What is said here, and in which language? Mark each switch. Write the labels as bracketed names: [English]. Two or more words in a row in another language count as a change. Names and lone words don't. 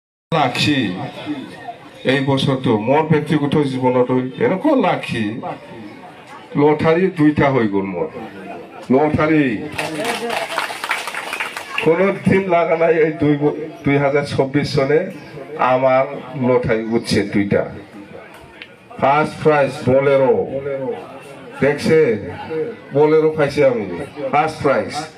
[Assamese] লাখি এই বছৰটো মোৰ ব্যক্তিগত জীৱনতো এনেকুৱা লাখি লটাৰী দুইটা হৈ গ'ল মোৰ লটাৰী কোনো দিন লাগা নাই [Bangla] এই 2024 সনে আমার লটারি উঠছে দুইটা [English] first prize [Bangla] বোলেরো দেখছে বোলেরো পাইছি আমি [English] first prize